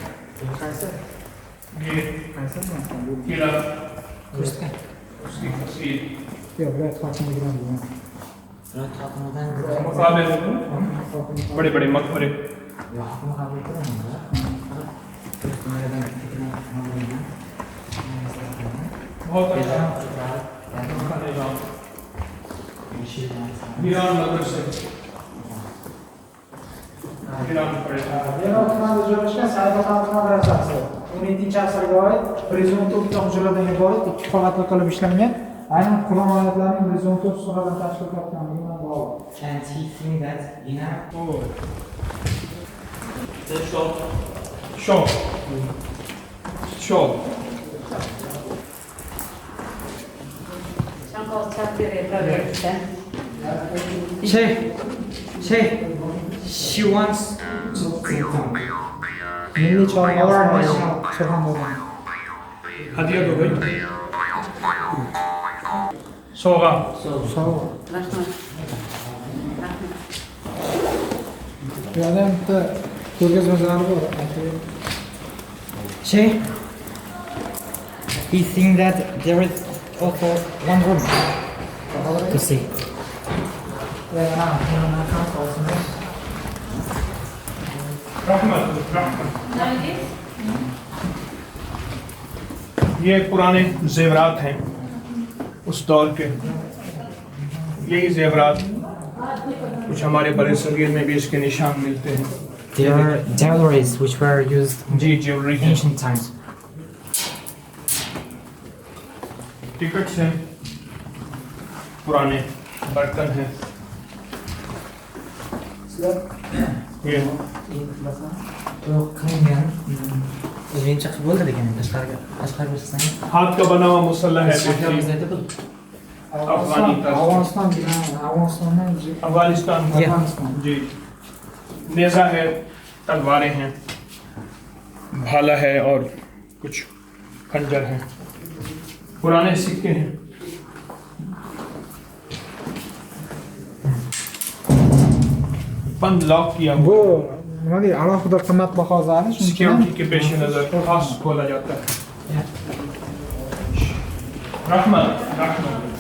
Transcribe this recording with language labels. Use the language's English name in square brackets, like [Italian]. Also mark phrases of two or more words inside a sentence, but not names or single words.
[Urdu] یہ قلعہ، اس کی تفصیل، مقابرے، بڑے بڑے مقبرے، بہت اچھا نظام. ایران نگر سے ایران پڑے گا. [Uzbek] Yero'tmanda joylashgan Saidxon madrasasi 17-asrga oid horizontal hujradan iborat 2 qavatli qilib ishlangan. Aynan Qur'on oyatlarining horizontal suradan tashkil topganligi bilan bog'liq. [English] And he think that, you know, शो शो she wants [Uzbek] Milliy chorvalar Surxondaryo. [Urdu] ہدیہ دو بھائی، سوگا [Uzbek] Sovg'a. Bu yerda ham bitta ko'rgazmalari bor. [English] he think that there is also one room to see. [Urdu] रहमत। یہ پرانے زیورات ہیں اس دور کے، یہی زیورات کچھ ہمارے بڑے صغیر میں بھی اس کے نشان ملتے ہیں. [English] They are jewelries which were used in [Urdu] جی جیولری ہے, [English] ancient times. [Urdu] ٹکٹس ہیں، پرانے برتن ہیں، یہ [Uzbek] O'zbekcha qilib bo'ldi degan tashqariga chiqsang. [Urdu] ہاتھ کا بنا ہوا مصلیٰ ہے، افغانی طرز، افغانستان جی، نیزہ ہے، تلواریں ہیں، بھالا ہے اور کچھ خنجر ہیں، پرانے سکے ہیں. بند لاک کیا [Uzbek] Bu [Urdu] हुआ, [Uzbek] nima deydi? Alohida qimmatbaho zali, shuning uchun [Urdu] سیکیورٹی کے پیش نظر خاص کھولا جاتا ہے. रहमत रहमत